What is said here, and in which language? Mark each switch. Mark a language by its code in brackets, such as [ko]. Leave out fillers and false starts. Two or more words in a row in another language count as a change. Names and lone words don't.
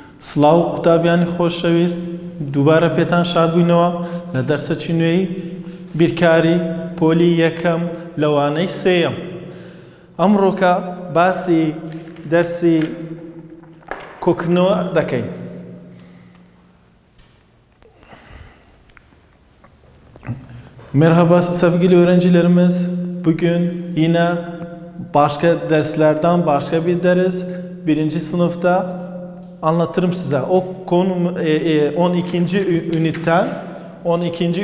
[ckb] سلااو قوتابیانی خۆشەویست دووبارە پێتان شاد بووینەوە لە دەرسێکی نوێی بیرکاری پۆلی یەکەم لەوانەی سێیەم. ئەمڕۆکە باسی دەرسی کۆکردنەوە دەکەین. [tr] Merhaba sevgili öğrencilerimiz. Bugün yine başka derslerden başka bir ders. Birinci sınıfta anlatırım size. O konu 12.